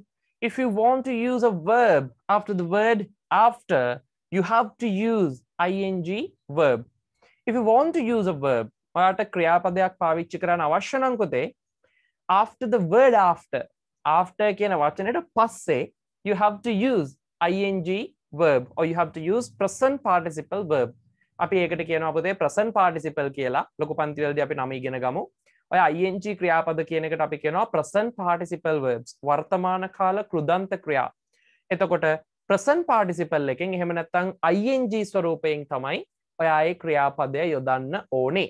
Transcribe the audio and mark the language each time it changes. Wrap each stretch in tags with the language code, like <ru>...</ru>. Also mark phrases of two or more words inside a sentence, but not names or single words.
<en>If you want to use a verb after the word after, you have to use ing verb. If you want to use a verb,</en> <si>ඔයාට ක්‍රියාපදයක් පාවිච්චි කරන්න අවශ්‍ය නම් පුතේ,</si> <en>after the word after</en> <si>කියන වචනයට පස්සේ</si> <en>you have to use ing verb or you have to use present participle verb.</en> <si>අපි ඒකට කියනවා පුතේ</si> <en>present participle</en> <si>කියලා. ලොකු පන්තිවලදී අපි නම ඉගෙන ගමු. ඔය ing ක්‍රියාපද කියන එකට අපි කියනවා</si> <en>present participle verbs</en> <si>වර්තමාන කාල කෘදන්ත ක්‍රියා. එතකොට</si> <en>present participle</en> <si>එකෙන් එහෙම නැත්නම් ing ස්වරූපයෙන් තමයි ඔයා ඒ ක්‍රියාපදය යොදන්න ඕනේ.</si>